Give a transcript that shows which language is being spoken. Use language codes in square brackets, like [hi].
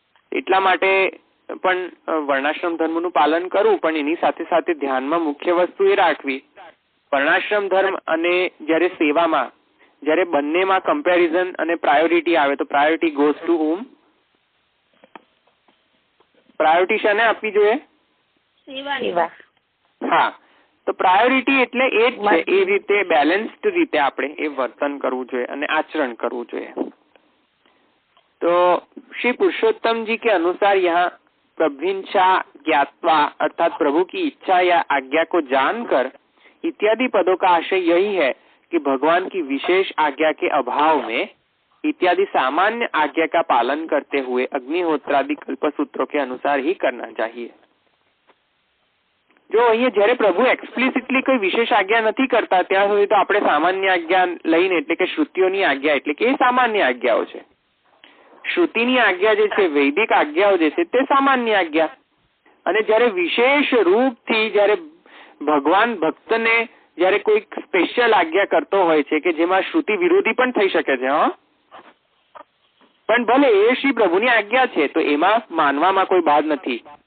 [gu] એટલા માટે પણ વર્ણાશ્રમ ધર્મનું પાલન કરવું, પણ એની સાથે સાથે ધ્યાનમાં મુખ્ય વસ્તુ એ રાખવી, વર્ણાશ્રમ ધર્મ અને જ્યારે સેવામાં, જ્યારે બંનેમાં કમ્પેરિઝન અને પ્રાયોરિટી આવે તો [en] Priority goes to whom? [gu] Priority શાને આપવી જોઈએ? સેવા. હા, તો પ્રાયોરિટી એટલે એ જ છે. એ રીતે બેલેન્સ્ડ રીતે આપણે એ વર્તન કરવું જોઈએ અને આચરણ કરવું જોઈએ. [hi] तो श्री पुरुषोत्तम जी के अनुसार यहाँ प्रभुंचा ज्ञात्वा अर्थात प्रभु की इच्छा या आज्ञा को जानकर इत्यादि पदों का आशय यही है कि भगवान की विशेष आज्ञा के अभाव में इत्यादि सामान्य आज्ञा का पालन करते हुए अग्निहोत्रादि कल्पसूत्रों के अनुसार ही करना चाहिए. [gu] जो અહીંયા જ્યારે પ્રભુ એક્સપ્લિસિટલી કોઈ વિશેષ આજ્ઞા નથી કરતા ત્યાં સુધી તો આપણે સામાન્ય આજ્ઞા લઈને, એટલે કે શ્રુતિઓની આજ્ઞા, એટલે કે એ સામાન્ય આજ્ઞાઓ છે. શ્રુતિની આજ્ઞા જે છે, વૈદિક આજ્ઞાઓ જે છે તે સામાન્ય આજ્ઞા. અને જ્યારે વિશેષ રૂપથી જ્યારે ભગવાન ભક્તને જ્યારે કોઈક સ્પેશિયલ આજ્ઞા કરતો હોય છે કે જેમાં શ્રુતિ વિરોધી પણ થઈ શકે છે, પણ ભલે એ શ્રી પ્રભુની આજ્ઞા છે તો એમાં માનવામાં કોઈ બાદ નથી.